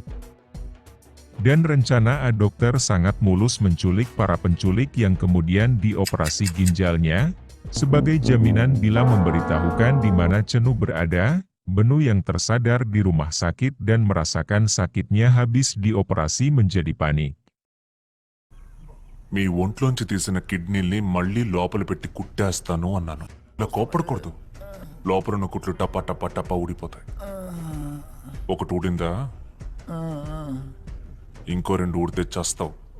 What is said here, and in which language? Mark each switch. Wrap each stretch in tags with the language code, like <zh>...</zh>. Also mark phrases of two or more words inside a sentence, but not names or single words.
<id>Dan rencana A Dokter sangat mulus menculik para penculik yang kemudian dioperasi ginjalnya, sebagai jaminan bila memberitahukan di mana Cenu berada. Benu yang tersadar di rumah sakit dan merasakan sakitnya habis dioperasi menjadi panik.</id> <te>మీ ఒంట్లోంచి తీసిన కిడ్నీల్ని మళ్ళీ లోపల పెట్టి కుట్టేస్తాను అన్నాను. ఇలా కోపడకూడదు. లోపలున్న కుట్లు టపా టపా టపా ఊడిపోతాయి. ఒకటి ఊడిందా ఇంకో రెండు ఊడితే చస్తావు.</te>